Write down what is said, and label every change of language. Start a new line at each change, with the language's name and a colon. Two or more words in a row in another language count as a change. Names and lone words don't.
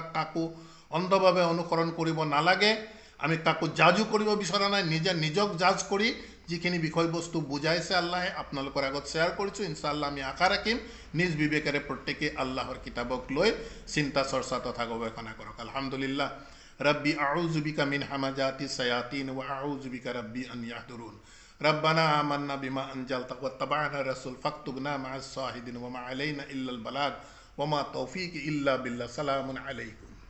Assamese: কাকো অন্ধভাৱে অনুসৰণ কৰিব নালাগে। আমি কাকো জাজো কৰিব বিচৰা নাই। নিজক জাজ কৰি যিখিনি বিষয়বস্তু বুজাইছে আল্লাহে আপোনালোকৰ আগত শ্বেয়াৰ কৰিছোঁ। ইনশাআল্লাহ আমি আশা ৰাখিম নিজ বিবেকেৰে প্ৰত্যেকেই আল্লাহৰ কিতাপক লৈ চিন্তা চৰ্চা তথা গৱেষণা কৰক। আলহামদুলিল্লাহ।
Arabic: ربي أعوذ بك من همزات الشياطين وأعوذ بك ربي أن يحضرون ربنا آمنا بما أنزلت واتبعنا الرسول فاكتبنا مع الشاهدين وما علينا إلا البلاغ وما توفيق إلا بالله. سلام عليكم.